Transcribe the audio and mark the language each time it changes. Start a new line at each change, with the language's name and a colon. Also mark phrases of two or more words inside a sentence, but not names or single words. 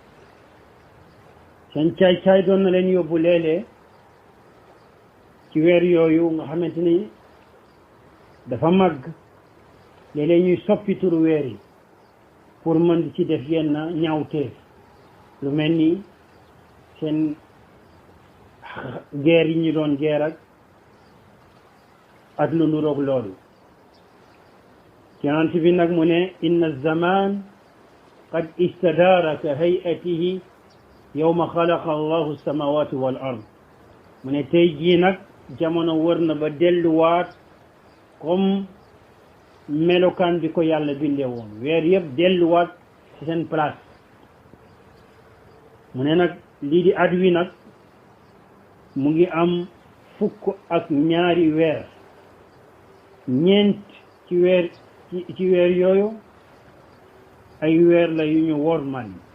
Wolof: seen caay-caay doon na leen yóbbu léeg-léeg ci weer yooyu nga xamante ni dafa màgg, léeg-léeg ñuy soppi turu weer yi pour mën di ci def yenn ñaawteef, lu mel ni seen guerre yi ñu doon guerre ak lu nuroog loolu. yonent bi nag mu ne
Arabic: إن الزمان قد استدار كهيئته يوم خلق الله السماوات والأرض.
Wolof: mu ne tey jii nag jamono wër na ba delluwaat comme melokaan bi ko yàlla bindee woon, weer yëpp delluwaat ci seen place. mu ne nag lii di at wi nag mu ngi am 12 weer, ñeent ci weer yooyu ay weer la yu ñu wormal.